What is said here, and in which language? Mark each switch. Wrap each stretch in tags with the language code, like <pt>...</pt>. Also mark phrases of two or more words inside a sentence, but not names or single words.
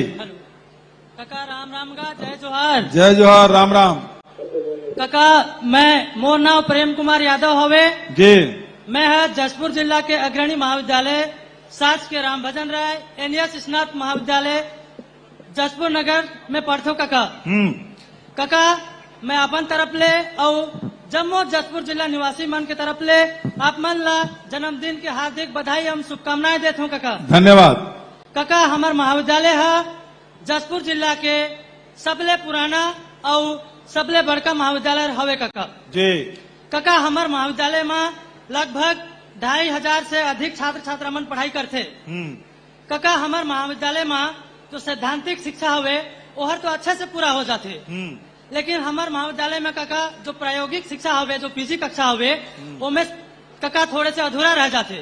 <hne>काका राम राम का जय जोहार। जय जोहार, राम राम। काका, मैं मोर नाम प्रेम कुमार यादव हवे जी। मैं है जसपुर जिला के अग्रणी महाविद्यालय शासकीय राम भजन राय NS स्नातक महाविद्यालय जसपुर नगर में पढ़थो काका। काका, मैं अपन तरफ ले और जम्मू जसपुर जिला निवासी मन के तरफ ले आप मन ला जन्मदिन के हार्दिक बधाई एवं शुभकामनाएं देता हूँ काका। धन्यवाद काका। हमार महाविद्यालय है जसपुर जिला के सबले पुराना और सबले बड़का महाविद्यालय हवे काका जी। काका, हमार महाविद्यालय में लगभग 2500 से अधिक छात्र छात्रा मन पढ़ाई करते। काका, हमार महाविद्यालय में जो सैद्धांतिक शिक्षा हवे ओहर तो अच्छे से पूरा हो जाते, लेकिन हमार महाविद्यालय में काका जो प्रायोगिक शिक्षा हवे, जो PG कक्षा हवे, वो में काका थोड़े से अधूरा रह जाते।</hne>